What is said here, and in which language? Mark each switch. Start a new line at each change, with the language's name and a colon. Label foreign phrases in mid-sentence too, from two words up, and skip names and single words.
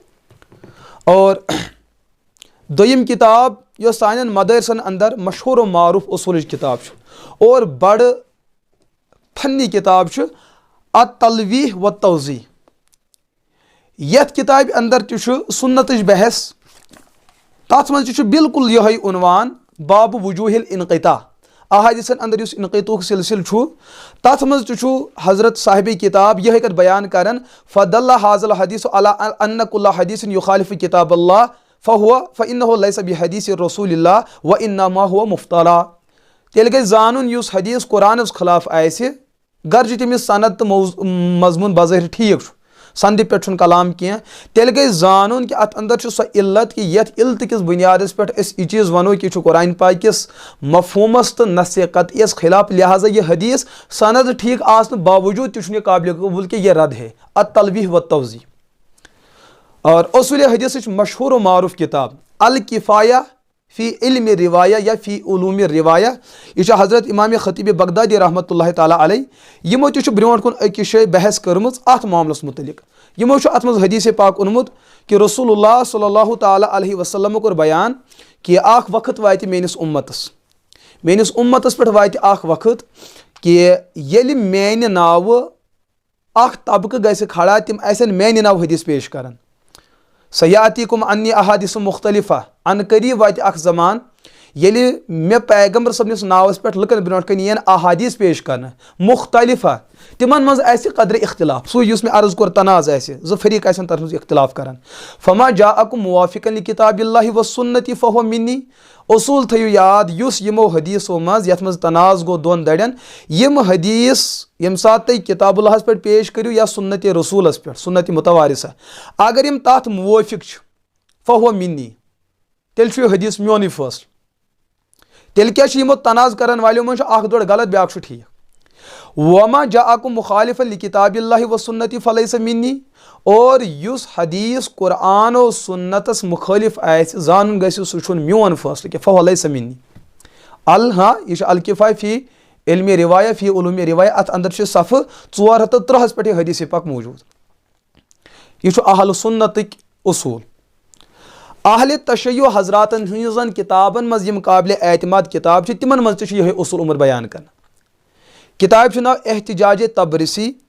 Kashmiri: اور دوٚیِم کِتاب یۄس سانٮ۪ن مدارسن انٛدر مشہوٗر و معروٗف اصوٗلٕچ کِتاب چھُ اور بڑٕ فنی کِتاب چھُ التلویح و توضیح یتھ کِتابہِ انٛدر تہِ چھُ سُنتٕچ بحث تتھ منٛز تہِ چھُ بالکل یِہوے عنوان
Arabic: باب وجوہ الانقطاع
Kashmiri: احادیثن انٛدر یُس انقطاعُک سلسلہٕ چھُ تتھ منٛز تہِ چھُ حضرت صاحبِ کِتاب یِہوے کتھ بیان کران
Arabic: فدل حاض الحدیث علی ان کل حدیث یخالف کتاب اللہ فإنه لیس بحدیث رسول اللہ وانما هو مفترا
Kashmiri: تیٚلہِ گژھِ زانُن یُس حدیث قرآنس خلاف آسہِ گرچہِ تٔمِس سند تہٕ مضموٗن بظٲہر ٹھیٖک چھُ سندِ پٮ۪ٹھ چھُنہٕ کلام کینٛہہ تیٚلہِ گژھِ زانُن کہِ اتھ انٛدر چھُ سۄ علت کہِ یتھ علتہٕ کِس بُنیادس پٮ۪ٹھ أسۍ یہِ چیٖز ونو کہِ یہِ چھُ قرآن پاک کِس مفہوٗمس تہٕ نصِ قطعیس خلاف لہٰذا یہِ حدیث سند ٹھیٖک آسنہٕ باوجوٗد تہِ چھُنہٕ یہِ قابلِ قبوٗل کہِ یہِ رد ہے التلویح و توضیح اور اصوٗلِ حدیثٕچ مشہوٗر و معروٗف کِتاب الکفایہ فی علم روایہ یا فی علوٗم روایہ یہِ چھِ حضرت امام خطیب بغدادی
Arabic: رحمتہ اللہ تعالیٰ علیہ
Kashmiri: یِمو تہِ چھُ برونٛٹھ کُن أکِس جایہِ بحث کٔرمٕژ اتھ معاملس متعلق یِمو چھُ اتھ منٛز حدیث پاک اوٚنمُت کہِ رسول اللہ
Arabic: صلی اللہ تعالیٰ علیہ
Kashmiri: وسلمو کوٚر بیان کہِ اکھ وقت واتہِ میٲنِس اُمتس پٮ۪ٹھ واتہِ اکھ وقت کہِ ییٚلہِ میانہِ ناوٕ اکھ طبقہٕ گژھِ کھڑا تِم آسن میانہِ ناوٕ حدیث پیش کران
Arabic: سیاتیکم انی احادیث مختلفہ ان قریب
Kashmiri: واتہِ اکھ زمان ییٚلہِ مےٚ پیغمبر صٲبنِس ناوس پٮ۪ٹھ لُکن برونٛٹھ کَنہِ یِن احادیث پیش کرنہٕ مختلفہ تِمن منٛز آسہِ قدرِ اختلاف سُے یُس مےٚ عرض کوٚر تناز آسہِ زٕ فریٖق آسن تتھ منٛز اختلاف کران
Arabic: فما جاءکم موافقا لکتاب اللہ و سنتی فہو منی
Kashmiri: اصوٗل تھٲیِو یاد یُس یِمو حدیثو منٛز یتھ منٛز تناز گوٚو دۄن درٮ۪ن یِم حدیث ییٚمہِ ساتہٕ تُہۍ کتاب اللہس پٮ۪ٹھ پیش کٔرِو یا سنتِ رسوٗلس پٮ۪ٹھ سنتِ متوارثہ اگر یِم تتھ موٲفِق چھِ
Arabic: فہو منی
Kashmiri: تیٚلہِ چھُ یہِ حدیث میونُے فٲصلہٕ تیٚلہِ کیٛاہ چھُ یِمو تناز کرن والیو منٛز چھُ اکھ دۄڑ غلط بیاکھ چھُ ٹھیٖک
Arabic: وما جاءکم مخالفا لکتاب اللہ و سنتی فلیس منی
Kashmiri: اور یُس حدیث قرآن و سنتس مخٲلف آسہِ زانُن گژھِ سُہ چھُنہٕ میون فٲصلہٕ کینٛہہ
Arabic: فہو لیس منی
Kashmiri: یہِ چھُ الکفایہ فی علم روایہ فی علوٗم روایہ اتھ انٛدر چھِ صفحہٕ 403 پٮ۪ٹھ یہِ حدیث پاک موجوٗد یہِ چھُ اہل سنتٕکۍ اصوٗل اہلِ تشیع حضراتن ہٕنٛزن کِتابن منٛز یِم قابلِ اعتماد کِتاب چھِ تِمن منٛز تہِ چھُ یِہوے اصوٗل آمُت بیان کرنہٕ کِتابہِ چھُ ناو احتجاج تبرسی